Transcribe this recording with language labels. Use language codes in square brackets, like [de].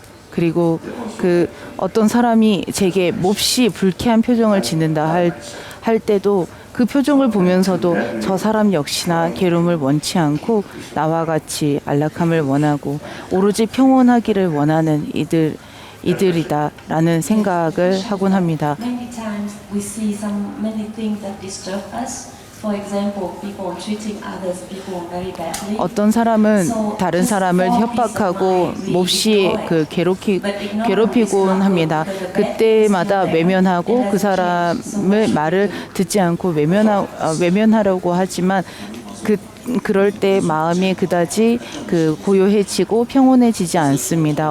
[ko] 그리고 어떤 사람이 제게 몹시 불쾌한 표정을 짓는다 할 때도 그 표정을 보면서도 저 사람 역시나 괴로움을 원치 않고 나와 같이 안락함을 원하고 오로지 평온하기를 원하는 이들이다라는 생각을 하곤 합니다. [en] Many times we see many things that disturb us. For example, people treating others people very badly. [ko] 어떤 사람은 다른 사람을 협박하고 몹시 괴롭히곤 합니다. 그때마다 외면하고 그 사람의 말을 듣지 않고 외면하려고 하지만 그럴 때 마음이 그다지 고요해지고 평온해지지 않습니다.